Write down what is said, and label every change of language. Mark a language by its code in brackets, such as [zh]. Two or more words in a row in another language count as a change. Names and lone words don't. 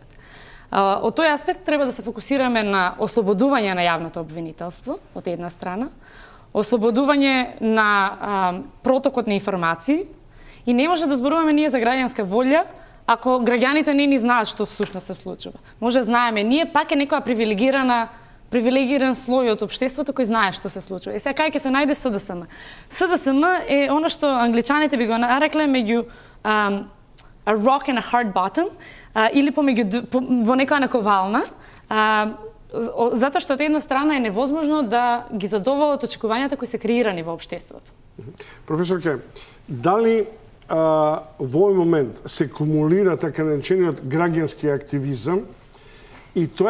[mk] Од тој аспект треба да се фокусираме на ослободување на јавното обвинителство, од една страна, ослободување на протокот на информации и не може да зборуваме ние за граѓанска волја ако граѓаните не ни знаат што всушност се случува. Може знаеме ние, пак е некоја привилегирана привилегиран слој од општеството кој знае што се случува. И сега кај ќе се најде СДСМ? СДСМ е она што англичаните би го нарекле меѓу [en] a rock and a hard bottom, [mk] или во некоја наковална, затоа што од една страна е невозможно да ги задоволат очекувањата кои се креирани во општеството. Професор Ке, дали во овој момент се кумулира така наречениот граѓански активизам и тоа